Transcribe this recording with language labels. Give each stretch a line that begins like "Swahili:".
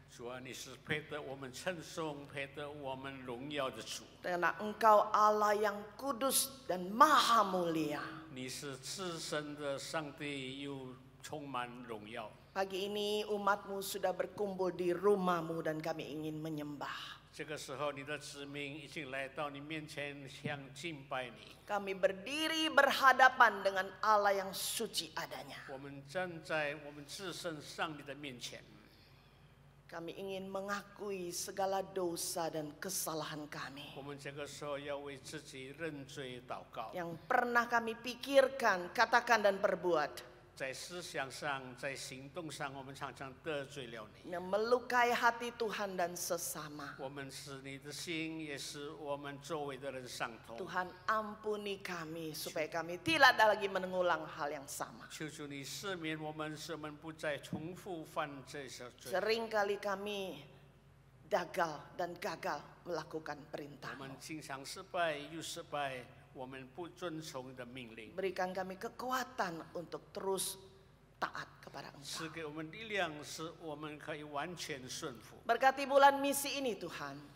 Chinese: 主啊，你是配得我们称颂、配得我们荣耀的主。
Indonesian: Karena Engkau Allah yang kudus dan maha mulia.
Chinese: 你是至神的上帝，又充满荣耀。
Indonesian: Pagi ini umatmu sudah berkumpul di rumahmu dan kami ingin menyembah.
Chinese: 这个时候，你的子民已经来到你面前，想敬拜你。
Indonesian: Kami berdiri berhadapan dengan Allah yang suci adanya.
Chinese: 我们站在我们至圣上帝的面前，
Indonesian: Kami ingin mengakui segala dosa dan kesalahan kami
Chinese: 我们这个时候要为自己认罪祷告，
Indonesian: yang pernah kami pikirkan, katakan dan perbuat
Chinese: 在思想上、在行动上，我们常常得罪了你。
Indonesian: yang melukai hati Tuhan dan sesama.
Chinese: 我们使你的心，也使我们周围的人伤痛。
Indonesian: Tuhan ampuni kami supaya kami tidak ada lagi mengulang hal yang sama.
Chinese: 求主你赦免我们，使我们不再重复犯这些罪。
Indonesian: Seringkali kami gagal dan gagal melakukan
Chinese: 我
Indonesian: perintah.
Chinese: 们经常失败又失败，我们不遵从你的命令。
Indonesian: Berikan kami kekuatan untuk terus taat kepada Engkau.
Chinese: 赐给我们力量，使我们可以完全顺服。
Indonesian: Berkati bulan misi ini Tuhan.